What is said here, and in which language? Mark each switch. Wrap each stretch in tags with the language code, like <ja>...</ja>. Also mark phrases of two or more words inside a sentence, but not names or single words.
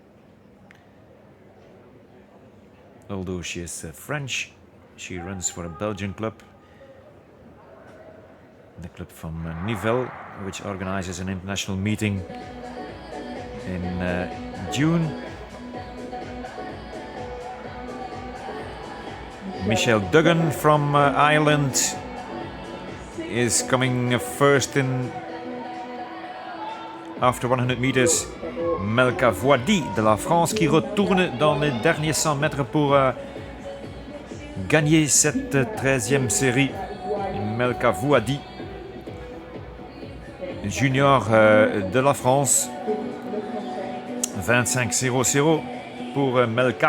<en>Although she is French, she runs for a Belgian club, the club from Nivelles, which organizes an international meeting in June. Michel Duggan from Ireland is coming first in after 100 meters.</en> <fr>Melka Voadi de la France qui retourne dans les derniers 100 mètres pour gagner cette 13e série. Melka Voadi, junior de la France. 25-0-0 pour Melka.</fr>